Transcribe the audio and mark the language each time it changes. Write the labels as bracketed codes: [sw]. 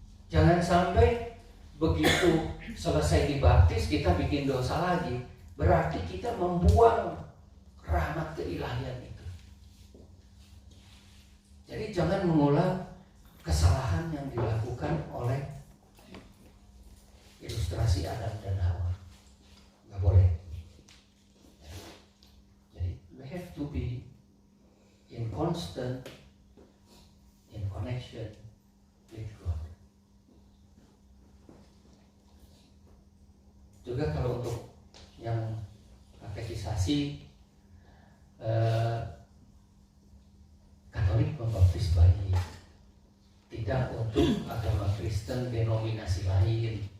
[id] Jangan sampai begitu selesai dibaptis kita bikin dosa lagi, berarti kita membuang rahmat keilahian itu. Jadi jangan mengulang kesalahan yang dilakukan oleh ilustrasi Adam dan Hawa. Nggak boleh. Jadi [en] we have to be in constant in connection with God. [id] Juga kalau untuk yang katekisasi, Katolik membaptis bayi, tidak untuk agama Kristen denominasi lain.